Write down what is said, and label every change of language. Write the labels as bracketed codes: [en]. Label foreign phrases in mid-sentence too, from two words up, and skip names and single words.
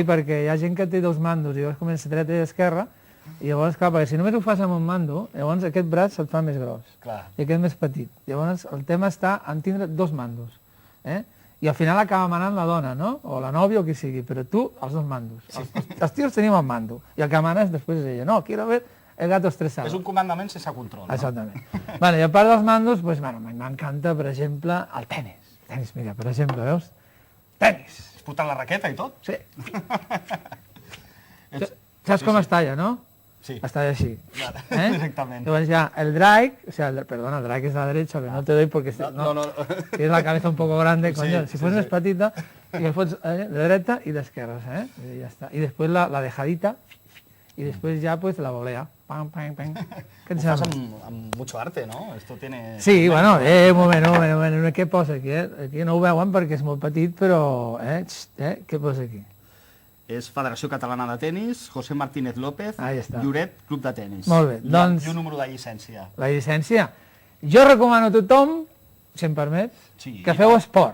[ca] Sí, perquè hi ha gent que té dos mandos, i llavors comença dreta i esquerra, i llavors, clar, perquè si només ho fas amb un mando, llavors aquest braç se't fa més gros, i aquest més petit. Llavors el tema està en tindre dos mandos, i al final acaba manant la dona, no?, o la nòvia o qui sigui, però tu els dos mandos. Els tios tenim el mando, i el que manes després és ella. [es] No, quiero ver el gato estresado. [ca] És un comandament sense control, no? Exactament. Bueno, i a part dels mandos, [es] pues, bueno, [ca] m'encanta, per exemple, el tenis. Tenis, mira, per exemple, veus? Tenis! Es foten la raqueta i tot? Sí. Saps com està ja, no? Sí. Està així. Directament. [es] Llavors ya el drag, o sea, perdona, el drag es a la derecha, que no te doy porque no. Tienes la cabeza un poco grande, coño. Sí, si fuese más patita, y después de derecha y de izquierda, y ya está. Y después la dejadita, y después ya pues la volea. Pam, pam, pam. ¿Qué te pasa? Amb mucho arte, ¿no? Esto tiene... [ca] Sí, bueno, un moment, què posa aquí? Aquí no ho veuen perquè és molt petit, però, què posa aquí? És Federació Catalana de Tenis, José Martínez López, Lloret, Club de Tenis. Molt bé, doncs... I un número de llicència. La llicència. Jo recomano a tothom, si em permets, que feu esport.